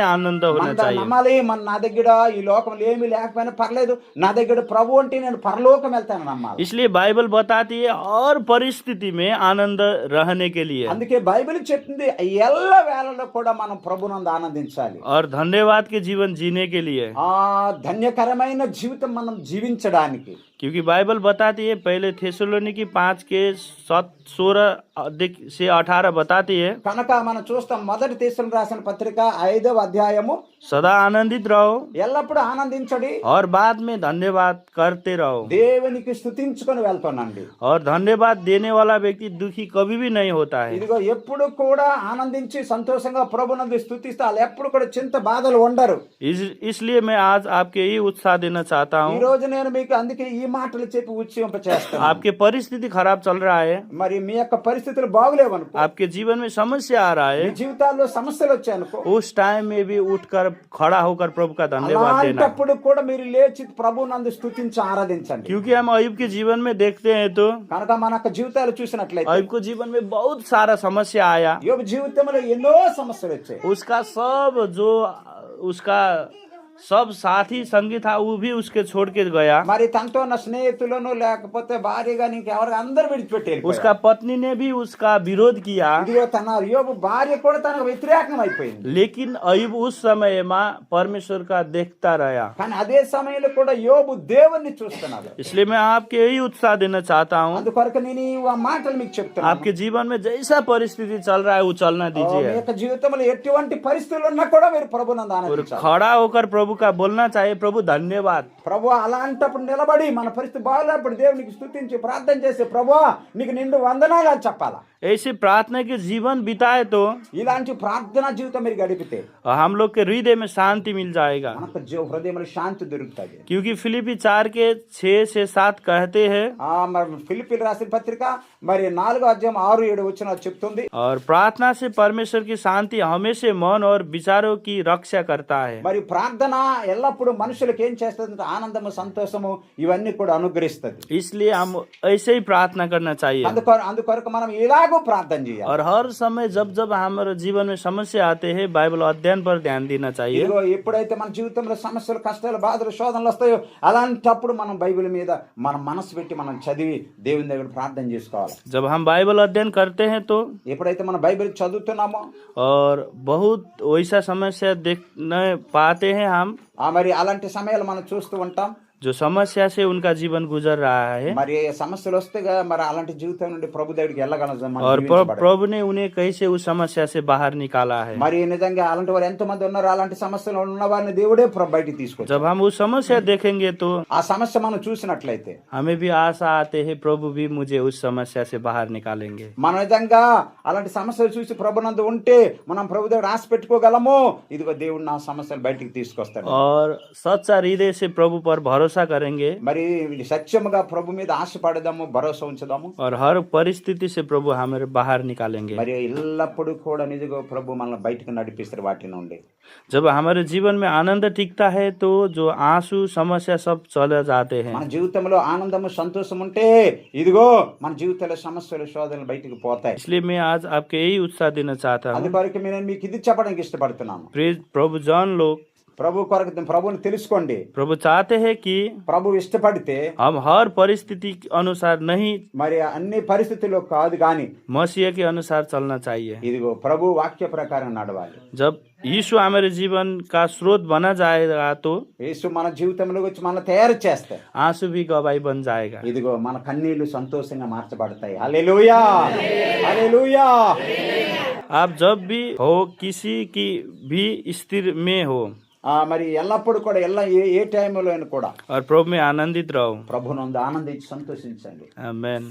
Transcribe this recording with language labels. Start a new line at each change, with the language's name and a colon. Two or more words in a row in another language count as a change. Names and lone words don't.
Telugu: మన
Hindi: चाहिए.
Telugu: నమ్మాలి, నా దగ్గర దగ్గర ఈ లోకంలో ఏమీ లేకపోయినా పర్లేదు, నా దగ్గర ప్రభు అంటే నేను పరలోకం వెళ్తాను నమ్మాలి.
Hindi: इसलिए बाइबल बताती है और परिस्थिति में आनंद रहने के लिए
Telugu: అందుకే బైబిల్ చెప్తుంది ఎల్ల వేళలో కూడా మనం ప్రభునందు ఆనందించాలి.
Hindi: और धन्यवाद के जीवन जीने के लिए,
Telugu: ఆ ధన్యకరమైన జీవితం మనం జీవించడానికి.
Hindi: क्योंकि बाइबल बताती है पहले थेसलोनिकी 5 के 16 से 18 बताती है,
Telugu: కనుక మనం చూస్తాం మొదటి తీర్చులకు రాసిన పత్రిక 5వ అధ్యాయము,
Hindi: सदा आनंदित रहो
Telugu: ఎల్లప్పుడూ ఆనందించడి,
Hindi: और बाद में धन्यवाद करते रहो.
Telugu: దేవునికి స్తుతించుకొని వెళ్తానండి.
Hindi: और धन्यवाद देने वाला व्यक्ति दुखी कभी भी नहीं होता है.
Telugu: ఇదిగో ఎప్పుడు కూడా ఆనందించి సంతోషంగా ప్రభునందు స్తుతిస్తే వాళ్ళు ఎప్పుడు కూడా చింత బాధలు ఉండరు.
Hindi: इसलिए मैं आज आपके यही उत्साह देना चाहता
Telugu: ఈ
Hindi: हूँ.
Telugu: రోజు నేను మీకు అందుకే ఈ మాటలు చెప్పి ఉత్సహింప చేస్తాను.
Hindi: आपके परिस्थिति खराब चल रहा है,
Telugu: మరి మీ యొక్క పరిస్థితులు బాగులేవు అనుకో,
Hindi: आपके जीवन में समस्या आ रहा
Telugu: మీ
Hindi: है,
Telugu: జీవితాల్లో సమస్యలు వచ్చాయనుకో,
Hindi: उस टाइम में भी उठकर खड़ा होकर प्रभु का धन्यवाद देना.
Telugu: అలాంటప్పుడు కూడా మీరు లేచి ప్రభునందు స్తుతించి ఆరాధించండి.
Hindi: क्योंकि हम अयुब के जीवन में देखते हैं तो
Telugu: కనుక మన యొక్క జీవితాలు చూసినట్లయితే
Hindi: अयुब को जीवन में बहुत सारा समस्या आया.
Telugu: యోబు జీవితంలో ఎన్నో సమస్యలు వచ్చాయి.
Hindi: उसका सब साथी संगी था वो भी उसके छोड़ के गया.
Telugu: మరి తనతో ఉన్న స్నేహితులను లేకపోతే భార్య గాని ఇంకెవరు అందరూ విడిచిపెట్టి వెళ్ళిపోయారు.
Hindi: उसका पत्नी ने भी उसका विरोध किया.
Telugu: ఇదిగో తన యోబు భార్య కూడా తనకు వ్యతిరేకం అయిపోయింది.
Hindi: लेकिन अयुब उस समय में परमेश्वर का देखता रहा.
Telugu: కానీ అదే సమయంలో కూడా యోబు దేవుణ్ణి చూస్తున్నాడు.
Hindi: इसलिए मैं आपके यही उत्साह देना चाहता हूँ.
Telugu: అందుకొరకు నేను ఈ మాటలు మీకు చెప్తున్నాను.
Hindi: आपके जीवन में जैसा परिस्थिति चल रहा है वो चलना
Telugu: మీ
Hindi: दीजिए,
Telugu: యొక్క జీవితంలో ఎటువంటి పరిస్థితులు ఉన్నా కూడా మీరు ప్రభునందు
Hindi: और
Telugu: ఆనందించాలి.
Hindi: खड़ा होकर प्रभु का बोलना चाहिए, प्रभु धन्यवाद.
Telugu: ప్రభు అలాంటప్పుడు నిలబడి మన పరిస్థితి బాగాలేనప్పుడు దేవునికి స్తుతించి ప్రార్థన చేసి ప్రభు నీకు నిండు వందనాలు అని చెప్పాలా.
Hindi: ऐसे प्रार्थना के जीवन बिताए तो
Telugu: ఇలాంటి ప్రార్థనా జీవితం మీరు గడిపితే
Hindi: हम लोग के हृदय में शांति मिल जाएगा.
Telugu: మనకు హృదయంలో శాంతి దొరుకుతుంది.
Hindi: क्योंकि फिलिपी 4 के 6 से 7 कहते हैं,
Telugu: మరి ఫిలిప్పీయులకు రాసిన పత్రిక మరి 4వ అధ్యాయం 6-7 వచనాలు చెప్తుంది.
Hindi: और प्रार्थना से परमेश्वर की शांति हमेशा मन और विचारों की रक्षा करता है.
Telugu: మరి ప్రార్థన ఎల్లప్పుడూ మనుషులకు ఏం చేస్తుంది? ఆనందము, సంతోషము ఇవన్నీ కూడా అనుగ్రహిస్తుంది.
Hindi: इसलिए हम ऐसे ही प्रार्थना करना चाहिए.
Telugu: అందుకొరకు మనం ఇలాగూ ప్రార్థన చేయాలి.
Hindi: और हर समय जब जब हमारे जीवन में समस्या आते हैं बाइबल अध्ययन पर ध्यान देना चाहिए.
Telugu: ఇదిగో ఎప్పుడైతే మన జీవితంలో సమస్యలు, కష్టాలు, బాధలు, శోధనలు వస్తాయో అలాంటప్పుడు మనం బైబిల్ మీద మన మనసు పెట్టి మనం చదివి దేవుని దగ్గర ప్రార్థన చేసుకోవాలి.
Hindi: जब हम बाइबल अध्ययन करते हैं तो
Telugu: ఎప్పుడైతే మనం బైబిల్ చదువుతున్నామో
Hindi: और बहुत वैसा समस्या देख नहीं पाते हैं हम,
Telugu: మరి అలాంటి సమయాలు మనం చూస్తూ ఉంటాం.
Hindi: जो समस्या से उनका जीवन गुजर रहा है,
Telugu: మరి సమస్యలు వస్తే మరి అలాంటి జీవితం నుండి ప్రభు దగ్గరికి వెళ్ళగలం.
Hindi: और प्रभु ने उन्हें कैसे उस समस्या से बाहर निकाला है.
Telugu: మరి నిజంగా అలాంటి వారు ఎంతో మంది ఉన్నారు. అలాంటి సమస్యలు ఉన్న వారిని దేవుడే బయటికి తీసుకొచ్చాడు.
Hindi: जब हम उस समस्या देखेंगे तो
Telugu: ఆ సమస్య మనం చూసినట్లయితే
Hindi: हमें भी आशा आते हैं प्रभु भी मुझे उस समस्या से बाहर निकालेंगे.
Telugu: మనం నిజంగా అలాంటి సమస్యలు చూసి ప్రభునందు ఉంటే మనం ప్రభు దగ్గర ఆశ పెట్టుకోగలము. ఇదిగో దేవుడు నా సమస్యలు బయటికి తీసుకొస్తాడు.
Hindi: और सच्चा हृदय से प्रभु पर भरोसा करेंगे,
Telugu: మరి సత్యముగా ప్రభు మీద ఆశ పడదాము, భరోసా ఉంచుదాము.
Hindi: और हर परिस्थिति से प्रभु हमें बाहर निकालेंगे.
Telugu: మరి ఎల్లప్పుడూ కూడా నిజంగా ప్రభు మనల్ని బయటకు నడిపిస్తారు వాటి నుండి.
Hindi: जब हमारे जीवन में आनंद टिकता है तो जो आंसू समस्या सब चले जाते हैं.
Telugu: మన జీవితంలో ఆనందము, సంతోషం ఉంటే ఇదిగో మన జీవితంలో సమస్యలు, శోధనలు బయటకు పోతాయి.
Hindi: इसलिए मैं आज आपके यही उत्साह देना चाहता हूँ.
Telugu: అందుకొరకు నేను మీకు ఇది చెప్పడానికి ఇష్టపడుతున్నాను.
Hindi: प्लीज प्रभु जान लो,
Telugu: ప్రభు కొరకు ప్రభుని తెలుసుకోండి.
Hindi: प्रभु चाहते हैं कि
Telugu: ప్రభు ఇష్టపడితే
Hindi: हम हर परिस्थिति के अनुसार नहीं,
Telugu: మరి అన్ని పరిస్థితుల్లో కాదు కానీ
Hindi: मसीह के अनुसार चलना चाहिए.
Telugu: ఇదిగో ప్రభు వాక్య ప్రకారం నడవాలి.
Hindi: जब यीशु हमारे जीवन का स्रोत बना जाएगा तो
Telugu: యేసు మన జీవితంలో వచ్చి మన తయారు చేస్తాయి.
Hindi: आंसू भी गवाही बन जाएगा.
Telugu: ఇదిగో మన కన్నీళ్లు సంతోషంగా మార్చబడతాయి. హల్లెలూయా, హల్లెలూయా.
Hindi: आप जब भी हो किसी की भी स्थिति में हो
Telugu: మరి ఎల్లప్పుడు కూడా ఏ టైంలో కూడా
Hindi: और प्रभु में आनंदित रहो.
Telugu: ప్రభునందు ఆనందించి సంతోషించండి.
Hindi: आमेन.